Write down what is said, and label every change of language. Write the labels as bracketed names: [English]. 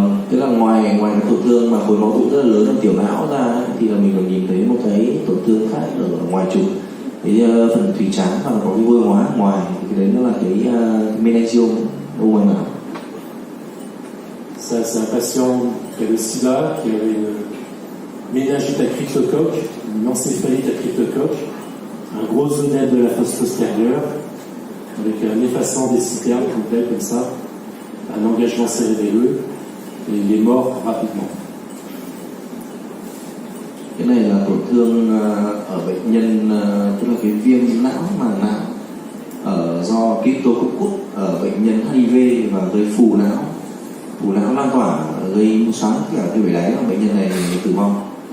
[Vietnamese] Tức là ngoài cái tổn thương mà khối máu tụ rất là lớn ở tiểu não ra thì là mình còn nhìn thấy một cái tổn thương khác ở ngoài trục, cái phần thùy trán và có cái vôi hóa ở ngoài, thì cái đấy nó là cái meningiome u ngoài não. [French] Ça, c'est un patient qui a le SIDA, qui avait une méningite à cryptocoque, une encéphalite à cryptocoque, un gros œdème de la fosse postérieure, avec un effacement des citernes complet comme ça, un engagement cérébelleux, et il est mort rapidement. [Vietnamese] Cái này là tổn thương ở bệnh nhân, tức là cái viêm não màng não do Cryptococcus ở bệnh nhân HIV và gây phù não lan tỏa, gây xoắn cả cái bể đáy, và bệnh nhân này tử vong.